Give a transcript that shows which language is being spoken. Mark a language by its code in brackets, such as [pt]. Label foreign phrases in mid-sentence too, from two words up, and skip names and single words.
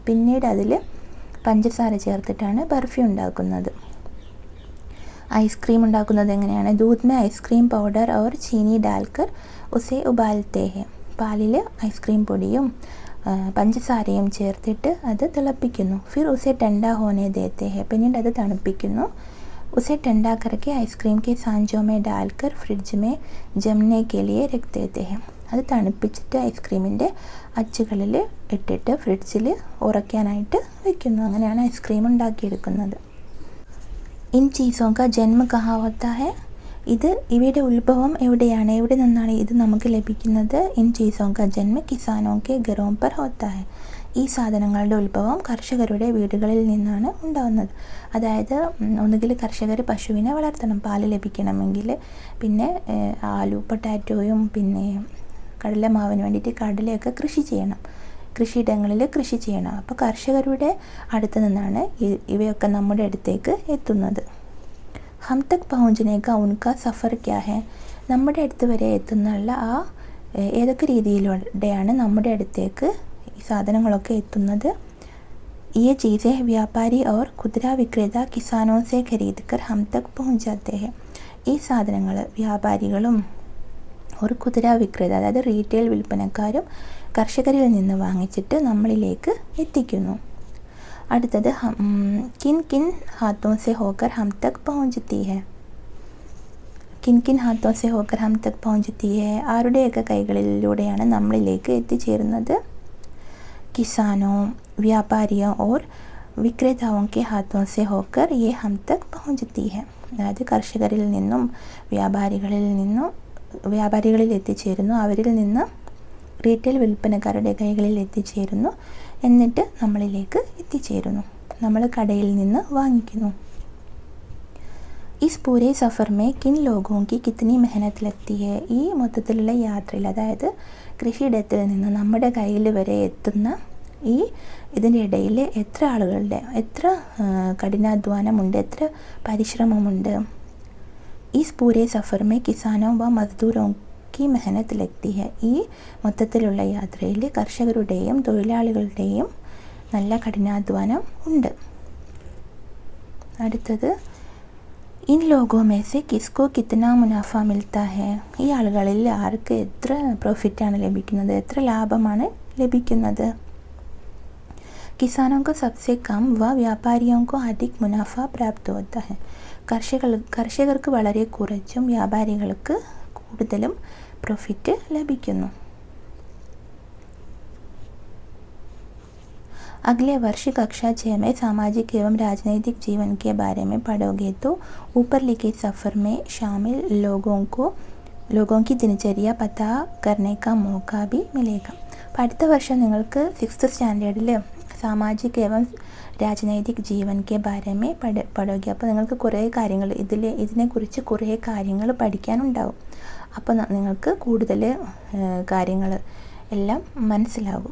[ml] പിന്നീട് അതിൽ പഞ്ചസാര ചേർത്തിട്ടാണ് ബർഫി ഉണ്ടാക്കുന്നത്. ഐസ്ക്രീം ഉണ്ടാക്കുന്നത് എങ്ങനെയാണ്? [hi] दूध में आइसक्रीम पाउडर और चीनी डालकर उसे उबालते हैं. [ml] പാലിൽ ഐസ്ക്രീം പൊടിയും പഞ്ചസാരയും ചേർത്തിട്ട് അത് തിളപ്പിക്കുന്നു. [hi] फिर उसे ठंडा होने देते हैं. [ml] പിന്നീട് അത് തണുപ്പിക്കുന്നു. [hi] उसे ठंडा करके आइसक्रीम के सांचों में डालकर फ्रिज में जमने के लिए रख देते हैं. [ml] അത് തണുപ്പിച്ചിട്ട് ഐസ്ക്രീമിൻ്റെ അച്ചുകളിൽ ഇട്ടിട്ട് ഫ്രിഡ്ജിൽ ഉറയ്ക്കാനായിട്ട് വയ്ക്കുന്നു. അങ്ങനെയാണ് ഐസ്ക്രീം ഉണ്ടാക്കിയെടുക്കുന്നത്. [hi] इन चीज़ों का जन्म कहाँ होता है? [ml] ഇവയുടെ ഉത്ഭവം എവിടെയാണ്? എവിടെ നിന്നാണ് ഇത് നമുക്ക് ലഭിക്കുന്നത്? [hi] इन चीज़ों का जन्म किसानों के घरों पर होता है. [ml] ഈ സാധനങ്ങളുടെ ഉത്ഭവം കർഷകരുടെ വീടുകളിൽ നിന്നാണ് ഉണ്ടാകുന്നത്. അതായത് ഒന്നുകിൽ കർഷകർ പശുവിനെ വളർത്തണം പാല് ലഭിക്കണമെങ്കിൽ, പിന്നെ ആലു പൊട്ടാറ്റോയും പിന്നെ കടലമാവിന് വേണ്ടിയിട്ട് കടലയൊക്കെ കൃഷിയിടങ്ങളിൽ കൃഷി ചെയ്യണം. അപ്പോൾ കർഷകരുടെ അടുത്ത് നിന്നാണ് ഇവയൊക്കെ നമ്മുടെ അടുത്തേക്ക് എത്തുന്നത്. [hi] हम तक പहुँचने का उनका सफ़र क्या है? [ml] നമ്മുടെ അടുത്ത് വരെ എത്തുന്നുള്ള ആ ഏതൊക്കെ രീതിയിലൂടെയാണ് നമ്മുടെ അടുത്തേക്ക് ഈ സാധനങ്ങളൊക്കെ എത്തുന്നത്? [hi] ये चीज़ें व्यापारी और खुदरा विक्रेता किसानों से खरीद कर हम तक पहुँच जाते हैं. [ml] ഈ സാധനങ്ങൾ വ്യാപാരികളും ഒരു [hi] खुदरा विक्रेता [ml] അതായത് റീറ്റെയിൽ വിൽപ്പനക്കാരും കർഷകരിൽ നിന്ന് വാങ്ങിച്ചിട്ട് നമ്മളിലേക്ക് എത്തിക്കുന്നു. [hi] അടുത്തത് किन किन हाथों से होकर हम तक पहुँचती है. किन किन हाथों से होकर हम तक पहुँचती है. [ml] ആരുടെയൊക്കെ കൈകളിലൂടെയാണ് നമ്മളിലേക്ക് എത്തിച്ചേരുന്നത്? [hi] किसानों व्यापारियों और വിക്രേതാओं के हाथों से होकर ये हम तक पहुँचती है. [ml] അതായത് കർഷകരിൽ നിന്നും വ്യാപാരികളിൽ എത്തിച്ചേരുന്നു, അവരിൽ നിന്ന് റീറ്റെയിൽ വിൽപ്പനക്കാരുടെ കൈകളിൽ എത്തിച്ചേരുന്നു, എന്നിട്ട് നമ്മളിലേക്ക് എത്തിച്ചേരുന്നു, നമ്മൾ കടയിൽ നിന്ന് വാങ്ങിക്കുന്നു. [hi] इस पूरे सफ़र में किन लोगों की कितनी मेहनत लगती है. [ml] ഈ മൊത്തത്തിലുള്ള യാത്രയിൽ അതായത് കൃഷിയിടത്തിൽ നിന്ന് നമ്മുടെ കയ്യിൽ വരെ എത്തുന്ന ഇതിൻ്റെ ഇടയിൽ എത്ര ആളുകളുടെ എത്ര കഠിനാധ്വാനമുണ്ട്, എത്ര പരിശ്രമമുണ്ട്. [hi] इस पूरे सफ़र में किसानों व मज़दूरों की मेहनत लगती है. [ml] ഈ മൊത്തത്തിലുള്ള യാത്രയിൽ കർഷകരുടെയും തൊഴിലാളികളുടെയും നല്ല കഠിനാധ്വാനം ഉണ്ട്. [hi] അടുത്തത് इन लोगों में से किसको कितना मुनाफ़ा मिलता है. [ml] ഈ ആളുകളിൽ ആർക്ക് എത്ര പ്രോഫിറ്റാണ് ലഭിക്കുന്നത്, എത്ര ലാഭമാണ് ലഭിക്കുന്നത്? [hi] किसानों को सबसे कम व व्यापारियों को अधिक मुनाफा प्राप्त होता है. [ml] കർഷകർക്ക് വളരെ കുറച്ചും വ്യാപാരികൾക്ക് കൂടുതലും പ്രോഫിറ്റ് ലഭിക്കുന്നു. [hi] अगले वर्ष कक्षा 6 में सामाजिक एवं राजनीतिक जीवन के बारे में पढ़ोगे तो ऊपर लिखे सफ़र में शामिल लोगों की दिनचर्या पता करने का मौका भी मिलेगा. [ml] അപ്പോൾ അടുത്ത വർഷം നിങ്ങൾക്ക് 6th സ്റ്റാൻഡേർഡിൽ [hi] सामाजिक एवं राजनीतिक जीवन के बारे में [ml] പഠിക്കുക. അപ്പോൾ നിങ്ങൾക്ക് കുറേ കാര്യങ്ങൾ ഇതിനെക്കുറിച്ച് കുറേ കാര്യങ്ങൾ പഠിക്കാനുണ്ടാവും. അപ്പോൾ നിങ്ങൾക്ക് കൂടുതൽ കാര്യങ്ങൾ എല്ലാം മനസ്സിലാകും.